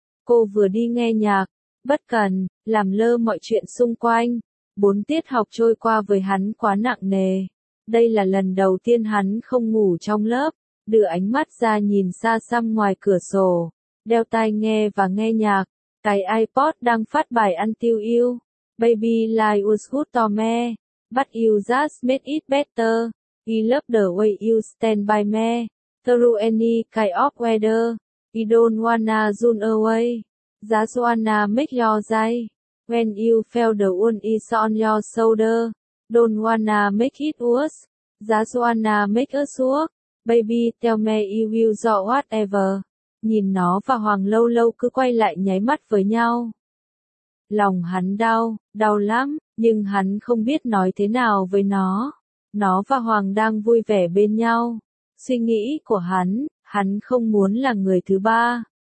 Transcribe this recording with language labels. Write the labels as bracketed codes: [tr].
[vi] Cô vừa đi nghe nhạc, bất cần, làm lơ mọi chuyện xung quanh. 4 tiết học trôi qua với hắn quá nặng nề. Đây là lần đầu tiên hắn không ngủ trong lớp, đưa ánh mắt ra nhìn xa xăm ngoài cửa sổ, đeo tai nghe và nghe nhạc, cái iPod đang phát bài Until You. [en] Baby life was good to me, but you just made it better. I love the way you stand by me, through any kind of weather. I don't wanna run away, just wanna make your day. When you feel the wound is on your shoulder, don't wanna make it worse, just wanna make us work. Baby tell me you will do whatever. [vi] Nhìn nó và Hoàng lâu lâu cứ quay lại nháy mắt với nhau. Lòng hắn đau, đau lắm, nhưng hắn không biết nói thế nào với nó. Nó và Hoàng đang vui vẻ bên nhau. Suy nghĩ của hắn không muốn là người thứ ba.